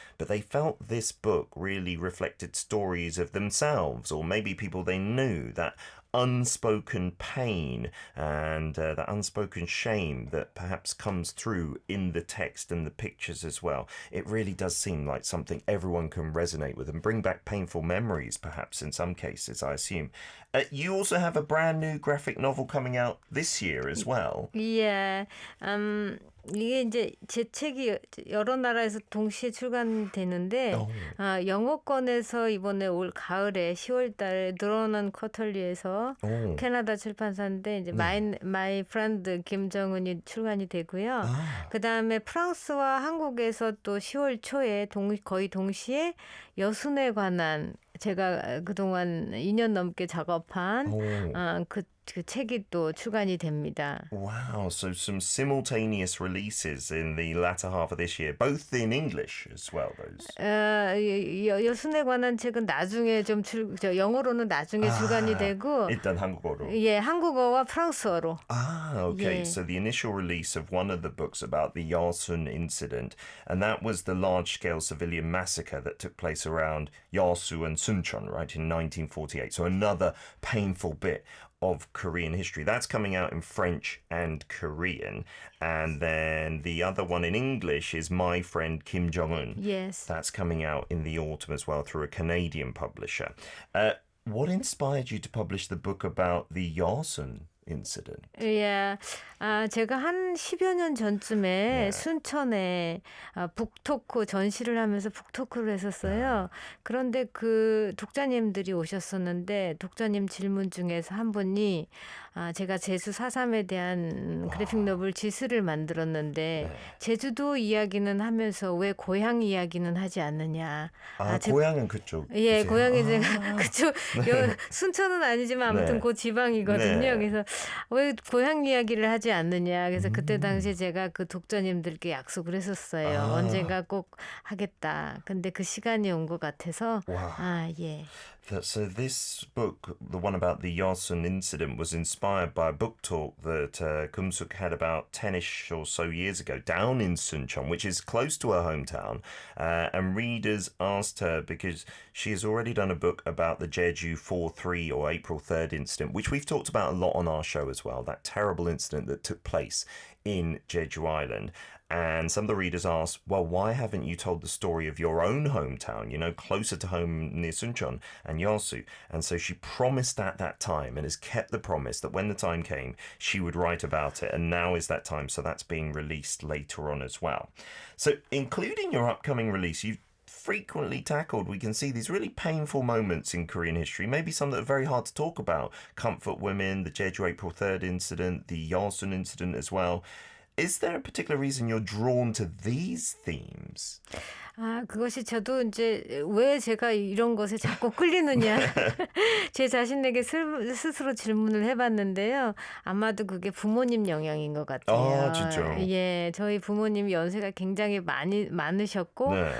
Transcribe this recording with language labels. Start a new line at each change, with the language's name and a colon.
English: But they felt this book really reflected stories of themselves or maybe people they knew, that unspoken pain and that unspoken shame that perhaps comes through in the text and the pictures as well. It really does seem like something everyone can resonate with and bring back painful memories, perhaps in some cases, I assume. You also have a brand new graphic novel coming out this year as well. Yeah.
Korean: 이게 이제 제 책이 여러 나라에서 동시에 출간되는데 영어권에서 이번에 올 가을에 10월 달에 드러난 쿼터리에서 캐나다 출판사인데 이제 마이 프렌드 김정은이 출간이 되고요. 그다음에 프랑스와 한국에서 또 10월 초에 거의 동시에 여순에 관한 제가 그동안 2년 넘게 작업한 그 책이 또 출간이 됩니다.
English: Wow, so some simultaneous releases in the latter half of this year, both in English as well, those.
Korean: 여순에 관한 책은 나중에 영어로는 나중에 출간이 되고 일단 한국어로. 예, 한국어와 프랑스어로.
English: Okay.
Korean: 예.
English: So the initial release of one of the books about the Yarsun incident, and that was the large-scale civilian massacre that took place around Yarsu and Suncheon, right, in 1948. So another painful bit of Korean history. That's coming out in French and Korean. And then the other one in English is My Friend Kim Jong-un. Yes. That's coming out in the autumn as well through a Canadian publisher. What inspired you to publish the book about the Yarsun incident?
Korean: 예, 제가 한 10여 년 전쯤에 네. 순천에 북토크 전시를 하면서 북토크를 했었어요. 그런데 그 독자님들이 오셨었는데 독자님 질문 중에서 한 분이 제가 제주 4.3에 대한 그래픽 노블 지스를 만들었는데 네. 제주도 이야기는 하면서 왜 고향 이야기는 하지 않느냐. 고향은 그쪽. 예, 고향이 제가 그쪽 순천은 아니지만 아무튼 네. 그 지방이거든요. 네. 그래서 왜 고향 이야기를 하지 않느냐. 그래서 그때 당시에 제가 그 독자님들께 약속을 했었어요. 언젠가 꼭 하겠다. 근데 그 시간이 온 것 같아서 예.
English: So this book, the one about the Yarsun incident, was inspired by a book talk that Kumsuk had about 10ish or so years ago down in Suncheon, which is close to her hometown. And readers asked her, because she has already done a book about the Jeju 4/3 or April 3rd incident, which we've talked about a lot on our show as well, that terrible incident that took place in Jeju Island. And some of the readers asked, well, why haven't you told the story of your own hometown, you know, closer to home near Suncheon and Yasu? And so she promised at that time and has kept the promise that when the time came, she would write about it. And now is that time. So that's being released later on as well. So including your upcoming release, you've frequently tackled, we can see these really painful moments in Korean history, maybe some that are very hard to talk about. Comfort women, the Jeju April 3rd incident, the Yarsun incident as well. Is there a particular reason you're drawn to these themes?
Korean: 그것이 저도 이제 왜 제가 이런 것에 자꾸 끌리느냐 제 자신에게 스스로 질문을 해봤는데요. 아마도 그게 부모님 영향인 것 같아요. 진짜요? 예, 저희 부모님이 연세가 굉장히 많으셨고 네.